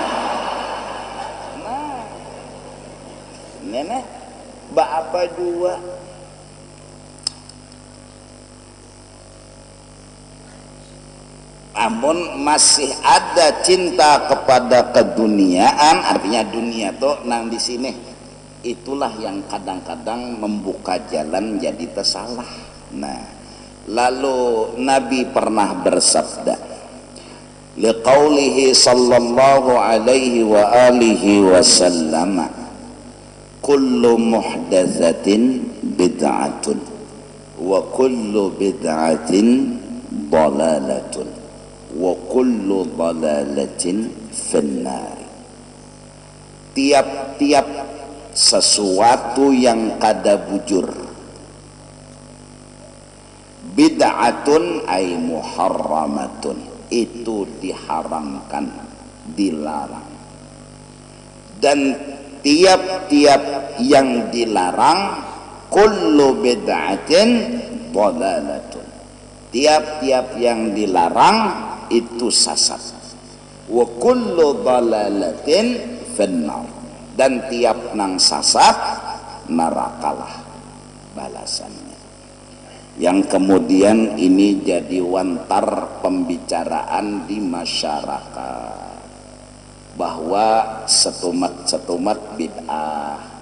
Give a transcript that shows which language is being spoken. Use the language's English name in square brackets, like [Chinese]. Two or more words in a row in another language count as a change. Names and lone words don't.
[Banjar] nah nenek apa juga namun masih ada cinta kepada keduniaan artinya dunia tuh nang di sini itulah yang kadang-kadang membuka jalan jadi tersalah. Nah lalu Nabi pernah bersabda [Arabic] لقوله صلى الله عليه وعلى آله وسلم كل محدثة بدعة وكل بدعة ضلالة وكل ضلالة في النار. [Banjar] Tiap-tiap sesuatu yang kada bujur [Arabic] بدعة أي محرمة [Banjar] itu diharamkan dilarang dan tiap-tiap yang dilarang [Arabic] كل بدعة ضلالة [Banjar] tiap-tiap yang dilarang itu sesat [Arabic] وكل ضلالة في النار [Banjar] dan tiap nang sesat nerakalah balasannya. Yang kemudian ini jadi wantar pembicaraan di masyarakat bahwa setumat bid'ah